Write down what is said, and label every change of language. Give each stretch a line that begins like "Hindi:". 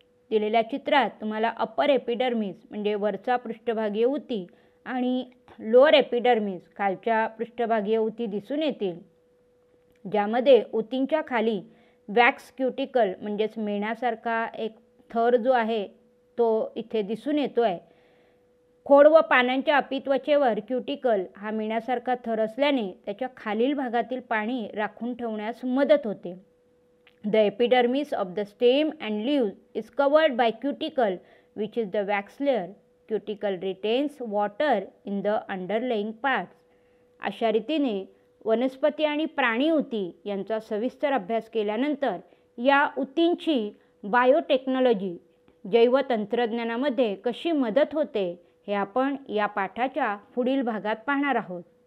Marathi: दिलेल्या चित्रात तुम्हाला अपर एपिडर्मिस म्हणजे वरचा पृष्ठभागीय ऊती आणि लोअर एपिडर्मिस खालच्या पृष्ठभागीय ऊती दिसून येतील, ज्यामध्ये ऊतींच्या खाली वॅक्स क्युटिकल म्हणजेच मेणासारखा एक थर जो आहे तो इथे दिसून येतो आहे. खोड व पानांच्या अपित्वचेवर क्युटिकल हा मेणासारखा थर असल्याने त्याच्या खालील भागातील पाणी राखून ठेवण्यास मदत होते.
English: The epidermis of the stem and leaves is covered by cuticle, which is the wax layer. Cuticle retains water in the underlying parts.
Marathi: अशा रीतीने वनस्पती आणि प्राणी ऊती यांचा सविस्तर अभ्यास केल्यानंतर या ऊतींची बायोटेक्नॉलॉजी जैवतंत्रज्ञानामध्ये कशी मदत होते हे आपण या पाठाच्या पुढील भागात पाहणार आहोत.